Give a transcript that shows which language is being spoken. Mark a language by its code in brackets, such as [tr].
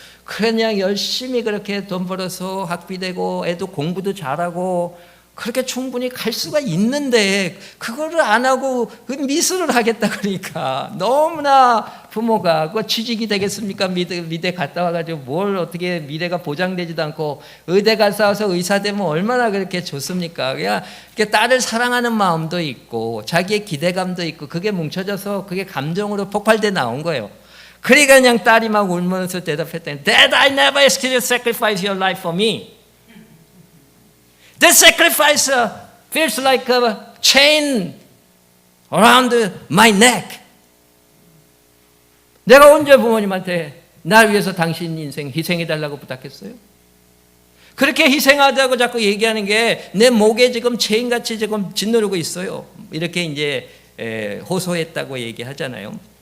[ko] 그냥 열심히 그렇게 돈 벌어서 학비 내고 애도 공부도 잘하고 그렇게 충분히 갈 수가 있는데 그거를 안 하고 미술을 하겠다 그러니까 너무나 부모가 그 취직이 되겠습니까? 미대 갔다 와가지고 뭘 어떻게 미래가 보장되지도 않고 의대 갔다 와서 의사 되면 얼마나 그렇게 좋습니까? 그냥 딸을 사랑하는 마음도 있고 자기의 기대감도 있고 그게 뭉쳐져서 그게 감정으로 폭발돼 나온 거예요. 그러니까 그냥 딸이 막 울면서 대답했더니 [en] Dad, I never asked you to sacrifice your life for me. This sacrifice feels like a chain around my neck. [ko] 내가 언제 부모님한테 날 위해서 당신 인생 희생해달라고 부탁했어요? 그렇게 희생하자고 자꾸 얘기하는 게 내 목에 지금 체인같이 지금 짓누르고 있어요. 이렇게 이제 호소했다고 얘기하잖아요.